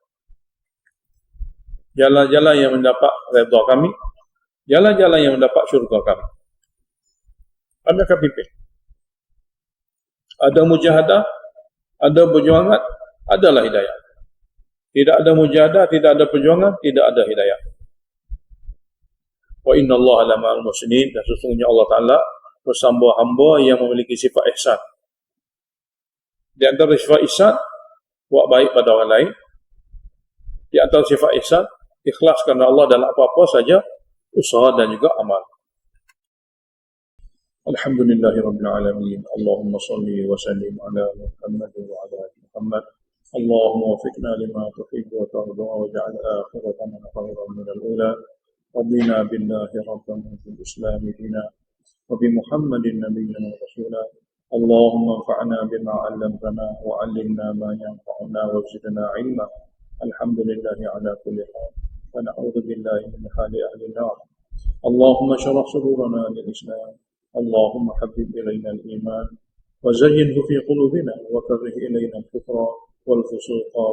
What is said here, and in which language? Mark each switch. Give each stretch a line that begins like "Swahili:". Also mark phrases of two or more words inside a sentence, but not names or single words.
Malay: Jalan-jalan yang mendapat redha kami, jalan-jalan yang mendapat syurga kami. Kami akan pimpin. Ada mujahadah, ada perjuangan, adalah hidayah. Tidak ada mujahadah, tidak ada perjuangan, tidak ada hidayah.
Arabic: وإن الله لمع المحسنين,
Malay: dan sesungguhnya
Arabic: الله تعالى
Malay: bersama hamba yang memiliki sifat ihsan. Di antara sifat ihsan, buat baik pada orang lain. Di antara sifat ihsan, ikhlas kerana Allah dalam apa-apa saja, usaha dan juga amal.
Arabic: الحمد لله رب العالمين. اللهم صل وسلم على محمد وعلى آل محمد. اللهم وفقنا لما تحب وترضى واجعل آخرتنا خيرا من الأولى. رضينا بالله ربا وبالإسلام دينا وبمحمد نبيا ورسولا اللهم انفعنا بما علمتنا وعلمنا ما ينفعنا وزدنا علما. الحمد لله على كل حال ونعوذ بالله من حال أهل النار. اللهم اشرح صدورنا للإسلام. اللهم حبب إلينا الإيمان وزينه في قلوبنا وكره إلينا الكفر والفسوق والعصيان.